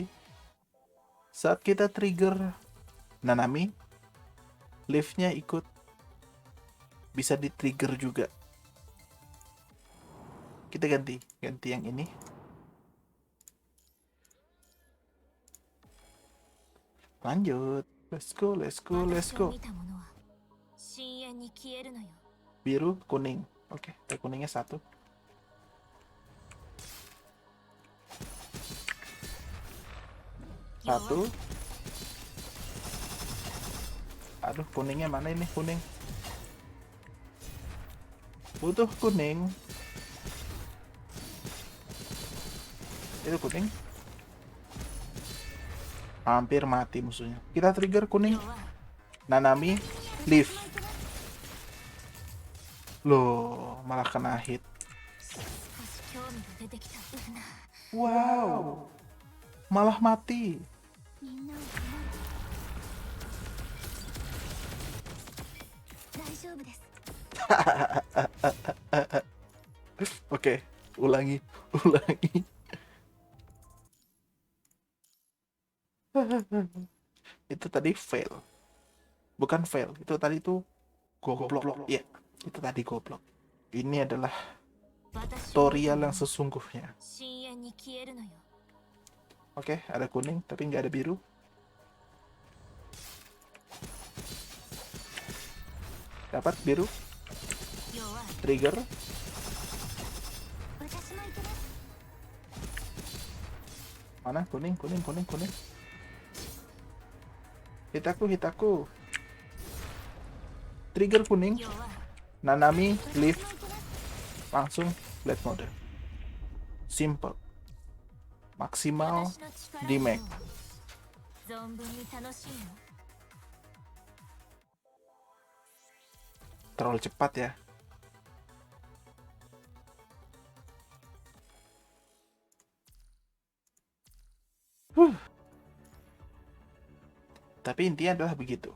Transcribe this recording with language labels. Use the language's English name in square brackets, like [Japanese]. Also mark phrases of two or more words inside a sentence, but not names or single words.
[Indonesian] Saat kita trigger Nanami, Leaf-nya ikut bisa di-trigger juga. Kita ganti yang ini. Lanjut. [English] Let's go. [Japanese] 遠に消えるのよ。 [Indonesian] Biru, kuning. Oke, ada kuningnya satu. Satu. Aduh, kuningnya mana ini kuning? Butuh kuning. Itu kuning. Hampir mati musuhnya. Kita trigger kuning. Nanami, leave. Loh, malah kena hit. [Japanese] 少し興味が出てきた。 [Indonesian] Wow, malah mati. [Japanese] みんなを守る。大丈夫です。 [Indonesian] Oke, ulangi. Itu tadi fail. Bukan fail, itu tadi tuh goblok. Iya, itu tadi goblok. Ini adalah [Japanese] 私を [Indonesian] tutorial yang sesungguhnya. [Japanese] 深淵に消えるのよ。 [Indonesian] Oke, ada kuning tapi nggak ada biru. Dapat biru, [Japanese] 弱い。 [Indonesian] trigger. [Japanese] 私も行けます。 [Indonesian] Mana kuning. Hitaku. Trigger kuning. [Japanese] 弱い。 [Indonesian] Nanami, [Japanese] 私 [Indonesian] leave. [Japanese] も行けます。 [Indonesian] Langsung [English] blade mode. [Indonesian] Simple. Maksimal [Japanese] 私の力 [Indonesian] di [Japanese] を [Indonesian] Mac. [Japanese] 存分に楽しいの。 [Indonesian] Terlalu cepat ya. Tapi intinya adalah begitu.